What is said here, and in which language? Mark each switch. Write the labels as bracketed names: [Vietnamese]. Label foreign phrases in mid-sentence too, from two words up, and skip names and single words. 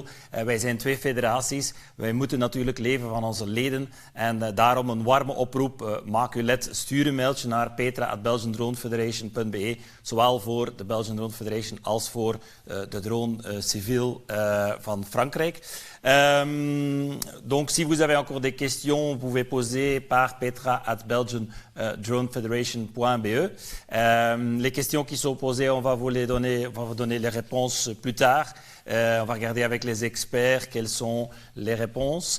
[Dutch] Wij zijn twee federaties. Wij moeten natuurlijk leven van onze leden. En daarom een warme oproep. Maak u lid. Stuur een mailtje naar petra@belgiandronefederation.be. Zowel voor de Belgian Drone Federation als voor de Drone Civil van Frankrijk. [French] Donc, si vous avez encore des questions, vous pouvez poser par petra@belgiandronefederation.be. Les questions qui sont posées, on va vous donner les réponses plus tard. On va regarder avec les experts quelles sont les réponses.